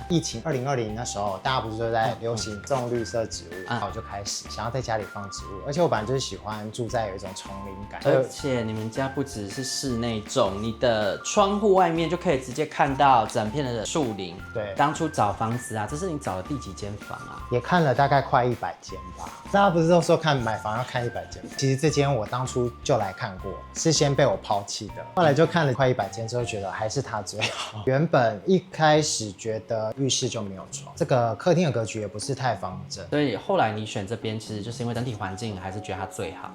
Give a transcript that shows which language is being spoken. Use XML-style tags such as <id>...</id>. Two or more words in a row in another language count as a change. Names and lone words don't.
<zh>疫情2020那時候，大家不是都在流行種綠色植物，然後我就開始想要在家裡放植物，而且我本來就是喜歡住在有一種叢林感。而且你們家不只是室內種，你的窗戶外面就可以直接看到整片的樹林。对，當初找房子啊，這是你找的第幾間房啊？也看了大概快100間吧。大家不是都說買房要看100間？其實這間我當初就來看過，是先被我拋棄的。後來就看了快100間之後，覺得還是它最好。原本一開始覺得浴室就沒有床，這個客廳的格局也不是太方正，所以後來你選這邊，其實就是因為整體環境還是覺得它最好。</zh>